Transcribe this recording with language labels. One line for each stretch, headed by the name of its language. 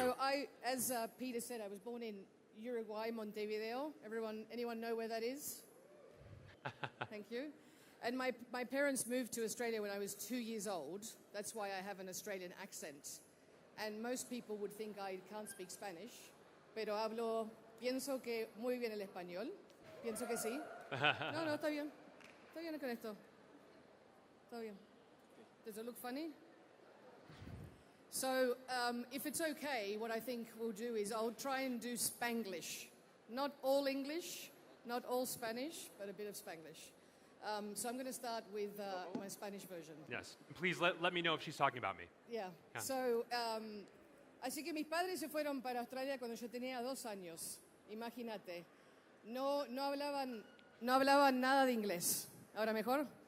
English: So, as Peter said, I was born in Uruguay, Montevideo. Anyone know where that is? Thank you. And my parents moved to Australia when I was 2 years old. That's why I have an Australian accent. And most people would think I can't speak Spanish.
Spanish: Pero pienso que muy bien el español. Pienso que sí. No, está bien. Está bien con esto. Está bien.
English: Does it look funny? So if it's okay, what I think we'll do is I'll try and do Spanglish. Not all English, not all Spanish, but a bit of Spanglish. So I'm going to start with my Spanish version. Yes. Please let me know if she's talking about me. Yeah.
Spanish: So, así que mis padres se fueron para Australia cuando yo tenía 2 años. Imagínate. No hablaban nada de inglés. ¿Ahora mejor?